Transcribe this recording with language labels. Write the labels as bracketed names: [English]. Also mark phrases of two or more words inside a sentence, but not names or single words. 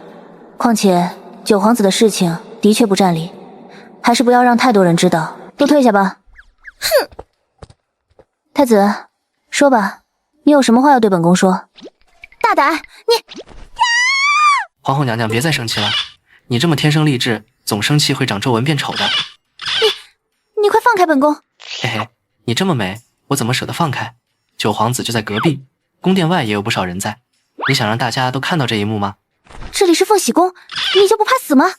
[Chinese] 況且九皇子的事情的確不占理，還是不要讓太多人知道。都退下吧。哼！太子，说吧，你有什么话要对本宫说？大胆，你！皇后娘娘別再生氣了，你這麼天生麗質，總生氣會長皺紋變醜的。你快放開本宮！嘿嘿，你這麼美，我怎麼捨得放開？九皇子就在隔壁，宮殿外也有不少人在。你想讓大家都看到這一幕嗎？這裡是鳳喜宮，你就不怕死嗎？